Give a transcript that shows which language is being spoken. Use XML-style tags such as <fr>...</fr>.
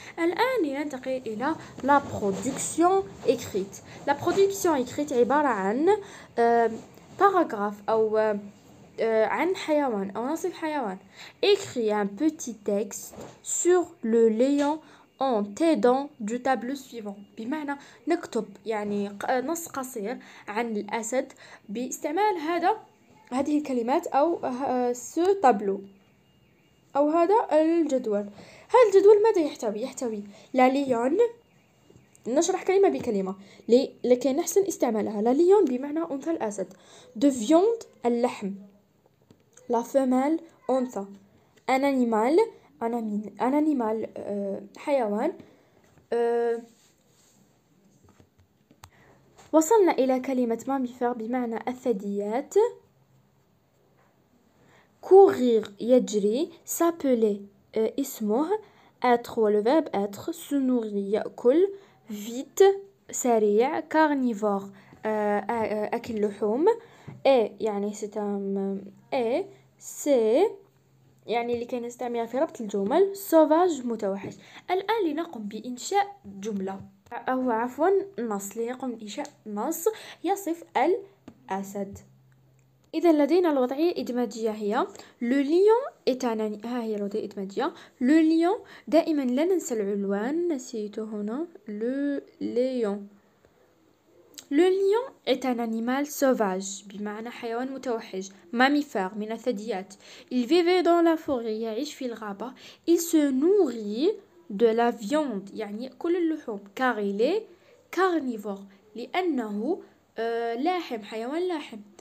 <ar>الآن ننتقل إلى la production écrite. la production écrite عبارة عن paragraphe أو عن حيوان أو نصف حيوان.</ar> <fr>écris un petit texte sur le lion en t'aidant du tableau suivant</fr> <ar>بمعنى نكتب يعني نص قصير عن الأسد باستعمال هذه الكلمات أو ce tableau أو هذا الجدول. هذا الجدول ماذا يحتوي لا ليون. نشرح كلمة بكلمة لكي نحسن استعمالها. لا ليون بمعنى أنثى الأسد. de viande اللحم. la femelle أنثى. un animal حيوان. وصلنا إلى كلمة ماميفر بمعنى الثدييات. courir يجري. s'appeler اسمه. être le verbe être. se nourrir يأكل. vite سريع. carnivore أكل لحوم. et يعني c'est يعني لكي نستعملها في ربط الجمل. sauvage متوحش. الآن لنقم بإنشاء جملة أو عفوا نص. لنقم بإنشاء نص يصف الأسد. إذا لدينا الوضعية الإدماجية هي</ar> <fr>le lion est un</fr> <ar>ها هي الوضعية الإدماجية. le lion دائما لا ننسى العنوان نسيته هنا.</ar> <fr>le lion. le lion est un animal sauvage</fr> <ar>بمعنى حيوان متوحش.</ar> <fr>mammifère من الثدييات. il vivait dans la forêt</fr> <ar>يعيش في الغابة.</ar> <fr>il se nourrit de la viande</fr> <ar>يعني يأكل اللحوم</ar> <fr>car il est carnivore</fr> <ar>لأنه لاحم حيوان لاحم.</ar>